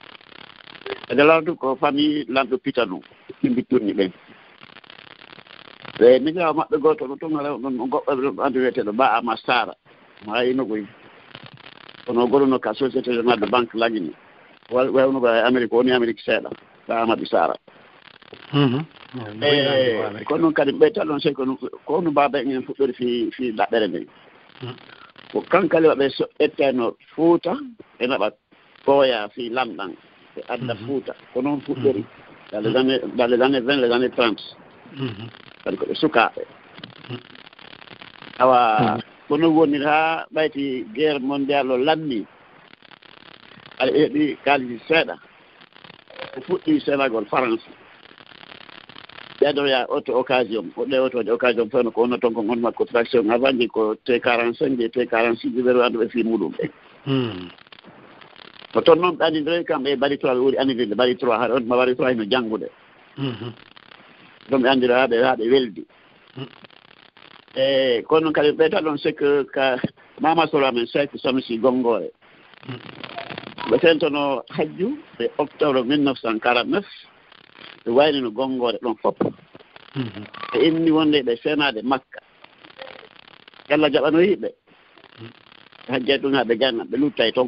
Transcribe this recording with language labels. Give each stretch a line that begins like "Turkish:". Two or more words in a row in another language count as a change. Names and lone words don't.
Fula: haja lawratu ko famille lamɗo pita ɗum ɗimbi turni ɓen mi gawa maɓɓe goto no tongala ɗon goɓɓe andu wiyeteɗo ba ama sara ma yinogoy kono goɗono ka
French: société générale de banque
Fula: laggini wawnugo e amérique woni amérique seeɗa ba amadou sara kono noon kadi ɓeyta ɗon sey ko no baba en fuɗɗori fi ɗaɓɓere nden ko kankali waɓe so etteno Fuuta e naɓa ɓooya fi lamɗan e adda Fuuta ko noon fuɗɗori
French: dans les années 20 les années 30
Fula: kadi koɓe sukaaɓe awa kono wonir haa ɓayti
French: guerre mondial
Fula: o lammi aɗa heeɓi kaalisi seeɗa ko fuɗɗi sénagol France ɓeɗoya
French: auto occasion
Fula: woɗɗe autode occasion fewno ko wonno toon ko gon makko
French: traction avant
Fula: ji ko T45 et T46 ɓeɗo anduɓe fi muɗum ɓe ko toon noon ɓe andidire kamɓe ɓari 3 ɓe ɓuri andidirde ɓari 3 haɗa on ma ɓari 3 heno janngude ɗum ɓe andira haɓe weldi e kono noon kadi ɓeyta ɗon
French: c'est que
Fula: ka mama solo amen Seck Sanusi Gongore ɓe tentono hajju e octobre 1949 ɓe waynino Gongore ɗon fof ɓe inni wonde ɓe senade Makka Allah jaɓanoyiɓe hajjay ɗum ha ɓe janna ɓe luttay toon